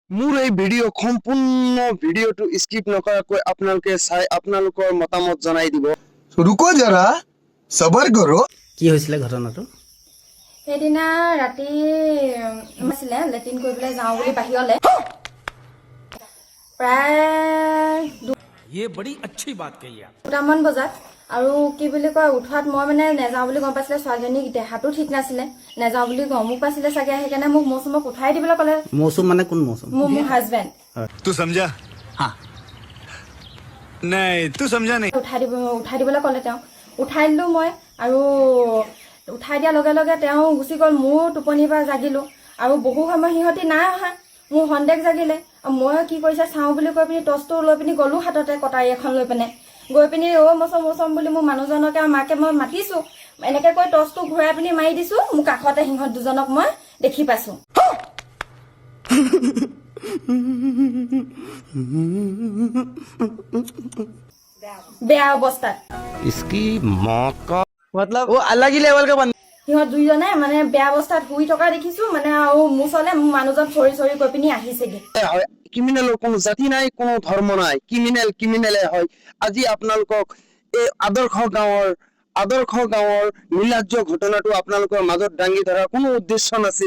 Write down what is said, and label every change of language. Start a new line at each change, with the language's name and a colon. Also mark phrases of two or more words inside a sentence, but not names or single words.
Assamese: মোৰ এই ভিডিঅ' সম্পূৰ্ণ ভিডিঅ'টো স্কিপ নকৰাকৈ আপোনালোকে চাই আপোনালোকৰ মতামত জনাই দিব।
Hindi: रुको जरा सबर करो।
Assamese: কি হৈছিলে ঘটনাটো? সেইদিনা ৰাতি আছিলে লেট্ৰিন কৰিবলৈ যাওঁ বুলি বাহিৰলৈ প্ৰায়
Hindi: ये बड़ी अच्छी बात कही आप।
Assamese: 2টামান বজাত আৰু কি বুলি কয় উঠোৱাত মই মানে নেযাওঁ বুলি গম পাইছিলে। ছোৱালীজনী দেহাটো ঠিক নাছিলে, নেযাওঁ বুলি গমো পাইছিলে চাগে, সেইকাৰণে মোক মৌচুমক উঠাই দিবলৈ ক'লে। মৌচুম মানে কোন মৌচুম? মোৰ হাজবেণ্ড
Hindi: तू समझा? हाँ नहीं तू समझा नहीं।
Assamese: উঠাই দিবলৈ ক'লে। তেওঁ উঠাই দিলোঁ মই, আৰু উঠাই দিয়াৰ লগে লগে তেওঁ গুচি গ'ল। মোৰ টোপনিৰ পৰা জাগিলোঁ আৰু বহু সময় সিহঁতি নাই অহা। মোৰ সন্দেহ জাগিলে। মই কি কৰিছে চাওঁ বুলি কৈ পিনি টৰ্চটো লৈ পিনি গ'লোঁ হাততে কটাৰী এখন লৈ পিনে। গৈ পিনি মচম বুলি মোৰ মানুহজনকে আৰু মাকে মই মাতিছোঁ। এনেকৈ কৈ টৰ্চটো ঘূৰাই পিনি মাৰি দিছোঁ। মোৰ কাষতে সিহঁত দুজনক মই দেখি পাইছোঁ বেয়া অৱস্থাত।
Hindi: इसकी मौत का मतलब वो अलग ही लेवल का बंदा।
Assamese: সিহঁত দুইজনে মানে বেয়া অৱস্থাত শুই থকা দেখিছোঁ মানে। আৰু মোৰ ওচৰলৈ মোৰ মানুহজন চৰি কৈ পিনি আহিছেগে। ক্ৰিমিনেলৰ কোনো জাতি নাই, কোনো ধৰ্ম নাই। ক্ৰিমিনেলে হয়। আজি আপোনালোকক এই আদৰ্শ গাঁৱৰ নীলাজ্য ঘটনাটো আপোনালোকৰ মাজত দাঙি ধৰা কোনো উদ্দেশ্য নাছিল।